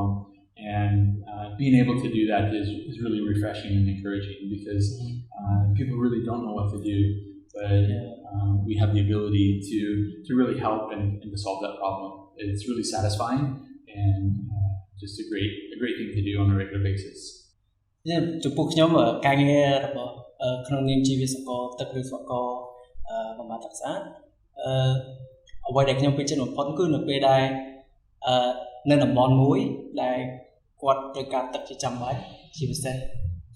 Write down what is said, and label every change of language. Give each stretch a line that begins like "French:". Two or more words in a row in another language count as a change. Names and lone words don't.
English: And being able to do that is really refreshing and encouraging because people really don't know what to do. But we have the ability to really help and to solve that problem. It's really satisfying and just a great thing to do on a regular basis.
Khmer: ចំពោះខ្ញុំការងាររបស់ក្នុងនាមជាវិស្វករទឹកឬវិស្វករបំផាត់ទឹកស្អាតអ្វីដែលខ្ញុំពេញចិត្តបំផុតគឺនៅពេលដែលនៅតំបន់មួយដែលគាត់ត្រូវការទឹកជាចាំបាច់ជាពិសេសទឹក